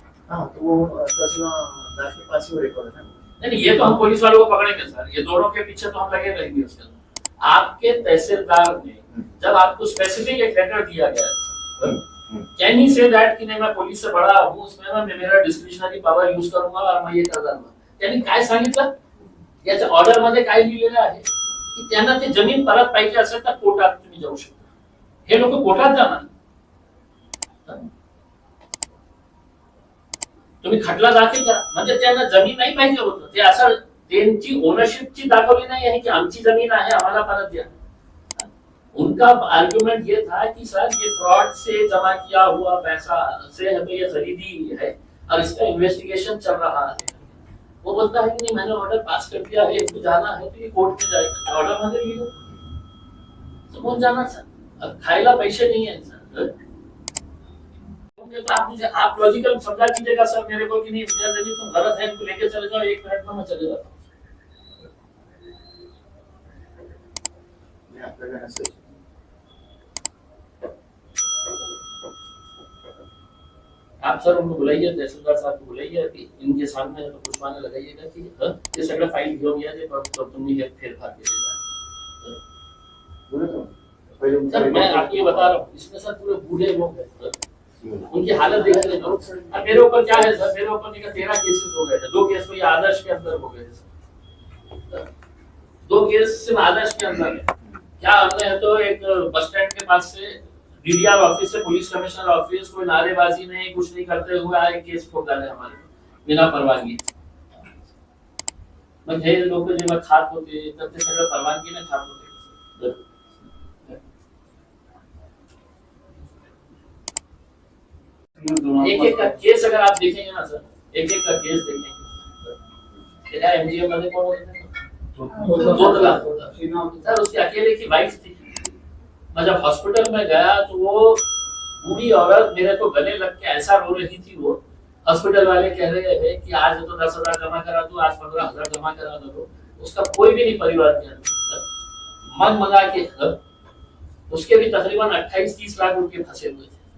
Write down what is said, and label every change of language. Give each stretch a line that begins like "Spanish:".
Hindi: हाँ, तो वो तहसीलदार के पास ही वो रिकॉर्ड है ना. नहीं, ये तो हम पुलिस वालों को पकड़ेंगे सर, ये दोनों के पीछे तो हम लगे रहेंगे उसके अंदर. आपके तहसीलदार ने जब आपको स्पेसिफिक एक लेटर दिया गया,
English: can he say that
Hindi: कि नहीं मैं पुलिस से बड़ा हूँ, उसमें मैं मेरा डिस्क्रिशनरी पावर यूज करूंगा और मैं ये कर दूंगा.
Marathi: त्यांनी काय सांगितलं, याच्या ऑर्डर मध्ये काय लिहिलेलं आहे की त्यांना ते जमीन परत पाहिजे असेल तर कोर्टात तुम्ही जाऊ शकता. हे लोक कोर्टात जाणार, तुम्ही खटला दाखल करा. म्हणजे त्यांना जमीन नाही पाहिजे होतं, ते असं त्यांची ओनरशिपची दाखवली नाही आहे की आमची जमीन आहे आम्हाला परत द्या.
Hindi: उनका आर्ग्यूमेंट ये था कि सर ये फ्रॉड से जमा किया हुआ पैसा से हमें ये खरीदी है और इसका इन्वेस्टिगेशन चल रहा है. वो बोलता है कि नहीं मैंने ऑर्डर पास कर दिया है, इनको जाना है तो ये कोर्ट में जाएगा.
Marathi: ऑर्डर मध्ये लिहिलं समोर जाणार सर.
Hindi: अब खायला पैसे नहीं है सर. तो आप लॉजिकल समझा कीजिएगा सर मेरे को कि नहीं मेरा जमीन तुम गलत है, इनको लेके चले जाओ, 1 मिनट में मैं चले जाता हूँ.
Marathi: आपल्याला असं
Hindi: आप सर उनको बुलाइए, तहसीलदार साहब को बुलाइए कि इनके सामने है तो कुछ माने लगाइएगा कि ये
Marathi: सगळं फाईल घेऊन या, जे तुम्ही हे फेरफार केलेला आहे.
Hindi: बोले तो पहले सर मैं आपको ये बता रहा हूँ, इसमें सर पूरे बूढ़े लोग हैं, उनकी हालत देख रहे हो. अब मेरे ऊपर क्या है सर, मेरे ऊपर 13 केसेस हो गए थे. 2 केस तो ये आदर्श के अंदर हो गए सर. 2 केस सिर्फ आदर्श के अंदर है. क्या हमने है तो एक बस स्टैंड के पास से डीडीआर ऑफिस से पुलिस कमिश्नर ऑफिस कोई नारेबाजी नहीं कुछ नहीं करते हुए आए केस ठोक डाले हमारे बिना परवानगी.
Marathi: मग हे लोक जेव्हा खात होते तर ते सगळं परवानगीने खात होते.
Hindi: एक एक का केस अगर आप देखेंगे ना सर, एक एक का केस देखेंगे.
Marathi: तेरा एमजीएम मध्ये कोण होते, 2 लाख सर.
Hindi: उसके अकेले की वाइफ थी. मैं जब हॉस्पिटल में गया तो वो बूढ़ी औरत मेरे को गले लग के ऐसा रो रही थी. वो हॉस्पिटल वाले कह रहे थे कि आज तो 10,000 जमा करा दो, आज 15,000 जमा करा दो. उसका कोई भी नहीं परिवार के अंदर मन मंगा के उसके भी तकरीबन 28-30 लाख रुपए फंसे हुए थे.